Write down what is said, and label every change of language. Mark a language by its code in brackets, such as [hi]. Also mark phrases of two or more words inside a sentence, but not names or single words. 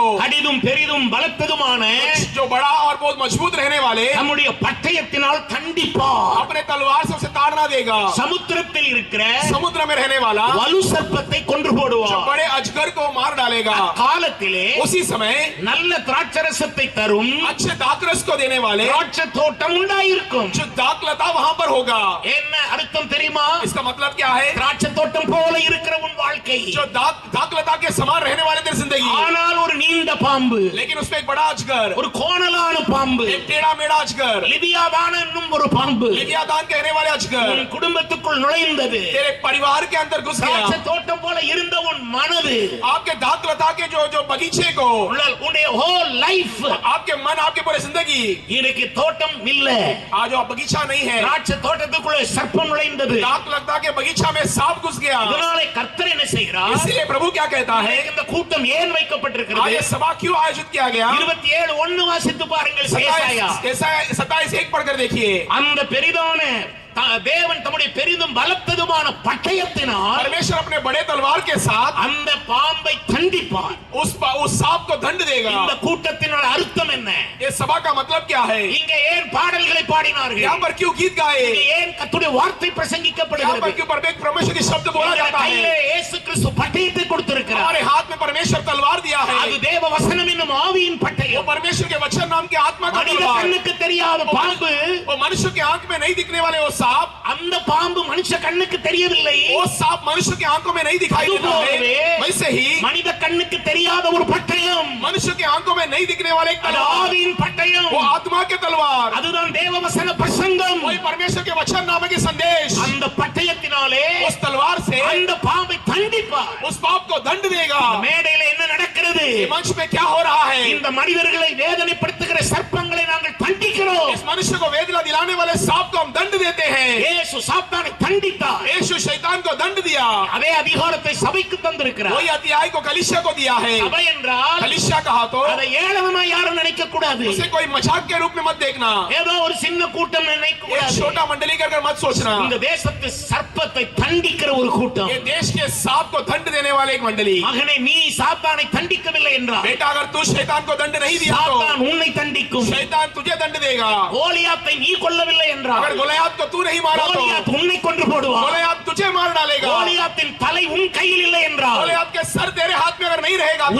[ta] கடிதும் பெரிதும் பலத்ததுமான [hi] जो बड़ा और बहुत मजबूत रहने वाले, [ta] நம்முடைய பட்டயத்தினால் தண்டிப்பார். [hi] अपने तलवार से उसे ताड़ना देगा। [ta] சமுத்திரத்தில் இருக்கிற [hi] समुद्र में रहने वाला [ta] வலு சர்ப்பத்தை கொன்று [hi] जो [ta] போடுவார். [hi] बड़े अजगर को मार डालेगा। [ta] காலத்திலே [hi] उसी समय [ta] நல்ல திராட்சரசத்தை தரும் [hi] अच्छे दाखरस को देने वाले [ta] திராட்சை தோட்டம் உண்டாயிருக்கும். [hi] जो दाखलता वहां पर होगा। [ta] என்ன அர்த்தம் தெரியுமா? [hi] इसका मतलब क्या है? [ta] திராட்சை தோட்டம் போல இருக்கிற உன் வாழ்க்கை, [hi] जो दाखलता के समान रहने वाले तेरी जिंदगी, [ta] ஆனால் ஒரு நீண்ட பாம்பு, [hi] लेकिन उसमें एक बड़ा अजगर, [ta] ஒரு கோணலான பாம்பு, [hi] एक टेढ़ा मेढ़ा अजगर, [ta] லிவியாதான் என்னும் ஒரு பாம்பு [hi] लिवियादान कहने वाले अजगर [ta] உன் குடும்பத்துக்குள் நுழைந்தது. [hi] तेरे परिवार के अंदर घुस [ta] திராட்சை [hi] गया। [ta] தோட்டம் போல இருந்த உன் மனது, [hi] आपके दाखलता के जो बगीचे को, [ta] உன்னுடைய [en] whole life, [hi] आपके मन, आपके पूरे जिंदगी, [ta] இன்னைக்கு தோட்டம் இல்ல, [hi] आज वो बगीचा नहीं है। [ta] திராட்சை தோட்டத்துக்குள்ளே சர்ப்பம் நுழைந்தது. [hi] दाखलता के बगीचा में सांप घुस गया। [ta] இதனாலே கர்த்தர் என்ன செய்கிறார்? [hi] इसलिए प्रभु क्या कहता है? [ta] இந்த கூட்டம் ஏன் [hi] आज [ta] வைக்கப்பட்டிருக்கிறது? [hi] ये सभा क्यों आयोजित किया गया? [ta] 27:1 வாசித்து பாருங்கள். ஏசாயா [hi] 27:1 पढ़कर देखिए। [ta] அந்த பெரிதான தேவன் தம்முடைய பெரிதும் பலத்ததுமான பட்டயத்தினால் [hi] परमेश्वर अपने बड़े तलवार के साथ [ta] அந்த பாம்பை தண்டிப்பார். [hi] उस सांप को दंड देगा। [ta] இந்த கூட்டத்தினோட அர்த்தம் என்ன? [hi] ये सभा का मतलब क्या है? [ta] இங்க ஏன் பாடல்களை பாடினார்கள்? [hi] यहाँ पर क्यों गीत गाए? [ta] இங்க ஏன் கர்த்தருடைய வார்த்தை [hi] यहाँ पर [ta] பிரசங்கிக்கப்படுகிறது? [hi] क्यों परमेश्वर के शब्द बोला जाता है? [ta] கையிலே இயேசு கிறிஸ்து பட்டயத்தை கொடுத்திருக்கிறார். [hi] हमारे हाथ में परमेश्वर तलवार दिया है। [ta] அது தேவ வசனம் என்னும் ஆவியின் [hi] वो [ta] பட்டயம். [hi] परमेश्वर के वचन नाम के आत्मा का [ta] மனித [hi] तलवार। [ta] கண்ணுக்கு தெரியாத பாம்பு, [hi] वो मनुष्य के आंख में नहीं दिखने वाले वो सांप, [ta] அந்த பாம்பு மனுஷ கண்ணுக்கு தெரியவில்லை. [hi] वो सांप मनुष्य के आंखों में नहीं दिखाई देता है। वैसे ही [ta] மனித கண்ணுக்கு தெரியாத ஒரு பட்டயம், [hi] मनुष्य के आंखों में नहीं दिखने वाले एक [ta] அது [hi] तलवार, [ta] ஆவியின் பட்டயம். [hi] वो आत्मा के तलवार, [ta] அதுதான் தேவ வசன பிரசங்கம். [hi] वही परमेश्वर के वचन नाम के संदेश। [ta] அந்த பட்டயத்தினாலே [hi] उस तलवार से [ta] அந்த பாம்பை தண்டிப்பார். [hi] उस पाप को दंड देगा। [ta] மேடையில என்ன நடக்கிறது? [hi] ये मंच में क्या हो रहा है? [ta] இந்த மனிதர்களை வேதனைப்படுத்துகிற சர்ப்பங்களை நாங்கள் தண்டிக்கிறோம். [hi] इस मनुष्य को वेदना दिलाने वाले सांप को हम दंड देते हैं। [ta] இயேசு சாத்தானை தண்டித்தார். [hi] यीशु शैतान को दंड दिया। [ta] அதே அதிகாரத்தை சபைக்கு தந்திருக்கிறார். [hi] वही अध्याय को कलीसिया को दिया है। [ta] சபை என்றால் [hi] कलीसिया कहा तो [ta] அதை ஏளனமா யாரும் நினைக்க கூடாது. [hi] उसे कोई मजाक के रूप में मत देखना, [ta] ஏதோ ஒரு சின்ன கூட்டம் நினைக்க [hi] एक [ta] கூடாது. [hi] छोटा मंडली कर मत सोचना। [ta] இந்த தேசத்து சர்ப்பத்தை தண்டிக்கிற ஒரு கூட்டம். [hi] ये देश के सांप को दंड देने वाले एक मंडली। [ta] மகனே, நீ சாத்தானை தண்டிக்கவில்லை என்றால் [hi] बेटा अगर तू शैतान को दंड नहीं दिया [ta] சாத்தான் [hi] तो [ta] உன்னை தண்டிக்கும். [hi] शैतान तुझे दंड देगा। [ta] கோலியாத்தை நீ கொல்லவில்லை என்றால் [hi] अगर गोलियत को तू नहीं मारा तो [ta] கோலியாத் உன்னை கொன்று போடுவான். [hi] गोलियत तुझे मार डालेगा। [ta] கோலியாத்தின் தலை உன் கையில் இல்லை என்றால் [hi] गोलियत के सर तेरे हाथ में अगर नहीं रहेगा तो